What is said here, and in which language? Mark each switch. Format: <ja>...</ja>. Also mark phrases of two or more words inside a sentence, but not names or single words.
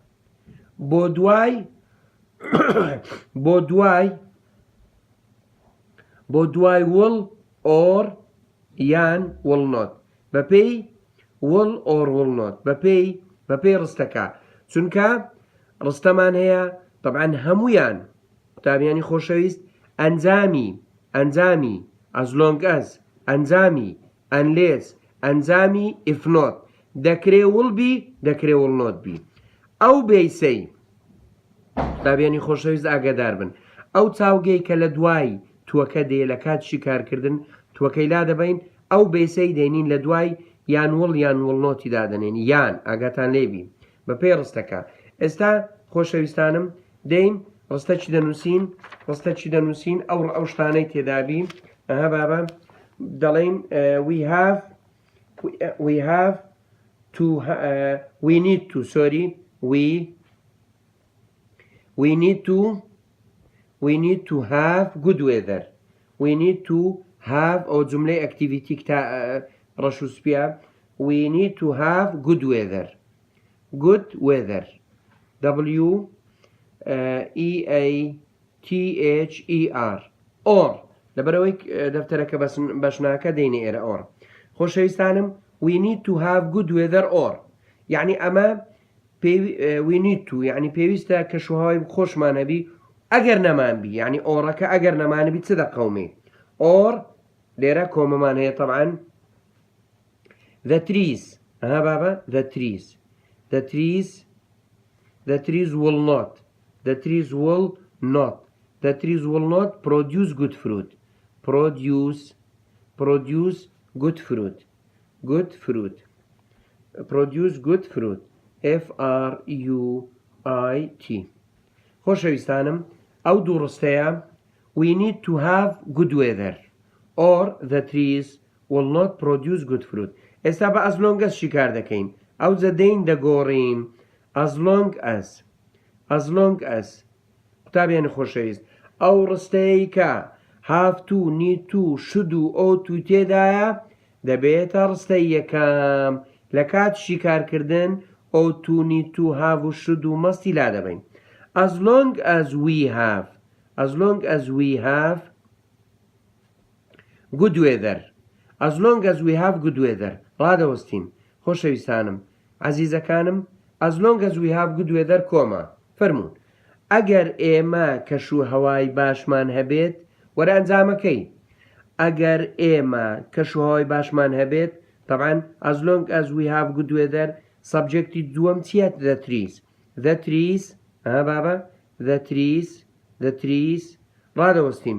<ckb>بۆ دوای</ckb> <en>will or</en> <ckb>یان وڵنۆت، بەپێی</ckb> <en>will or will not,</en> <ckb>بەپێی ڕستەکە. چونکە ڕستەمان هەیە طبعاً هەمویان قوتابیانی خۆشەویست ئەنجامی</ckb> <en>as long as</en> <ckb>ئەنجامی ئەنلێس ئەنجامی ئفنۆت دەکرێ</ckb> <en>will be</en> <ckb>دەکرێ</ckb> <en>will not be.</en> <ckb>ئەو بیسەی قوتابیانی خۆشەویست ئاگادار بن، ئەو چاوگەی کە لە دوای تووەکە دێ لە کات شیکارکردن تووەکەی لا دەبین، ئەو بیسەی دێنین لە دوای یان وڵ یان وڵنۆتی دادەنێن، یان ئاگاتان لێبی بەپێی ڕستەکە. ئێستا خۆشەویستانم دەین ڕستەچی دەنووسین ئەو شتانەی تێدابی.</ckb> <en>بابە دەڵێن we need to have good weather.</en> <ckb>ئەو جملەی ئەکتیڤیتی ڕەشوسپیا.</ckb> <en>we need to have good weather. WEATHER or</en> <ckb>لەبەرەوەی دەفتەرەکە بەشناکە دێنێ ئێرە</ckb> <en>or خۆشەویستانم we need to have good weather or</en> <ckb>یعنی ئەمە</ckb> <en>we need to</en> <ckb>یعنی پێویستە کەشوهەوای خۆشمان هەبی ئەگەر نەمانبی یعنی ئۆڕەکە ئەگەر نەمانبی چ دەقەومێ</ckb> <en>or</en> <ckb>لێرە کۆمەمان هەیە طبعا</ckb> <en>the trees بابا the trees will not the trees will not produce good fruit produce good fruit produce good fruit FRUIT</en> <ckb>خۆشەویستانم ئەو دوو ڕستەیە</ckb> <en>we need to have good weather or the trees will not produce good fruit</en> <ckb>ئێستا بە</ckb> <en>as long as</en> <ckb>شیکار دەکەین ئەو زەدەین دەگۆڕین</ckb> <en>as long as</en> <ckb>قوتابیانی خۆشەویست ئەو ڕستەیە کە</ckb> <en>have to need to should</en> <ckb>و</ckb> <en>ought to</en> <ckb>تێدایە دەبێتە ڕستەی یەکەم لە کات شیکارکردن</ckb> <en>ought to need to have</en> <ckb>و should و مەستی لا دەبین</ckb> <en>as long as we have good</en> <ckb>weather ڕادەوەستین خۆشەویستانم عەزیزەکانم</ckb> <en>as long as we have good weather</en> <ckb>کۆما فەرموون ئەگەر ئێمە کەشوهەوای باشمان هەبێت وەرە ئەنجامەکەی ئەگەر ئێمە کەشوهەوای باشمان هەبێت طبعا</ckb> <en>as long as we have good weather</en> <ckb>سەبجەکتی دووەم چیە</ckb> <en>the trees</en> <ckb>بابا</ckb> <en>the trees</en> <ckb>ڕادەوەستین</ckb>